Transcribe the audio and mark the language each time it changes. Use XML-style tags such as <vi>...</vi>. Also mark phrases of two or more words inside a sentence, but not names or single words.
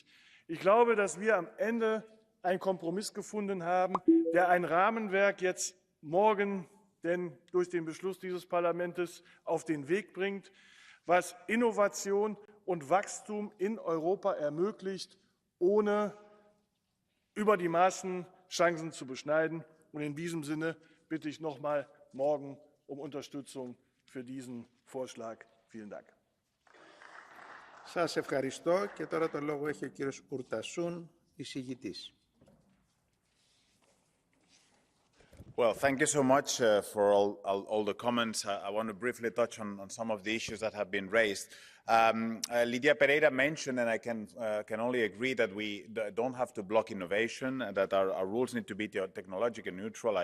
<de>Ich glaube, dass wir am Ende einen Kompromiss gefunden haben, der ein Rahmenwerk jetzt morgen, denn durch den Beschluss dieses Parlaments auf den Weg bringt, was Innovation und Wachstum in Europa ermöglicht, ohne über die Maßen Chancen zu beschneiden. Und in diesem Sinne bitte ich nochmal morgen um Unterstützung für diesen Vorschlag. Vielen Dank.</de> <el>Σας ευχαριστώ και τώρα το λόγο έχει ο κύριος Ουρτασούν, εισηγητής.</el> <en>Well, thank you so much for all the comments. I want to briefly touch on some of the issues that have been raised. Lidia Pereira mentioned, and I can only agree, that we don't have to block innovation, and that our rules need to be technologically neutral.</en>